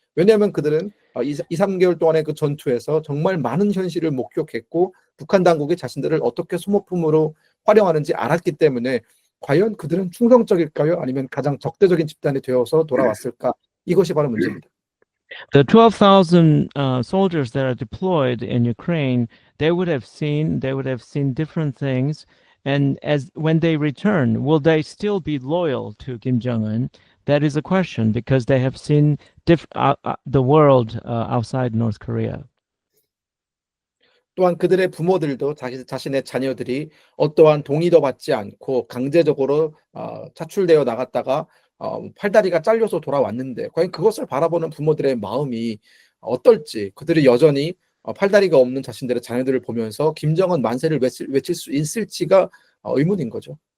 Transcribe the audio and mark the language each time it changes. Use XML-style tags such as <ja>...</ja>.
<ko>왜냐하면 그들은 2-3개월 동안의 그 전투에서 정말 많은 현실을 목격했고 북한 당국이 자신들을 어떻게 소모품으로 활용하는지 알았기 때문에 과연 그들은 충성적일까요? 아니면 가장 적대적인 집단이 되어서 돌아왔을까? 이것이 바로 문제입니다.</ko> <en>The 12,000 soldiers that are deployed in Ukraine, they would have seen different things, and when they return, will they still be loyal to Kim Jong-un? That is a question because they have seen the world outside North Korea.</en> <ko>또한 그들의 부모들도 자신의 자녀들이 어떠한 동의도 받지 않고 강제적으로 차출되어 나갔다가 팔다리가 잘려서 돌아왔는데 과연 그것을 바라보는 부모들의 마음이 어떨지 그들이 여전히 팔다리가 없는 자신들의 자녀들을 보면서 김정은 만세를 외칠 수 있을지가 의문인 거죠.</ko>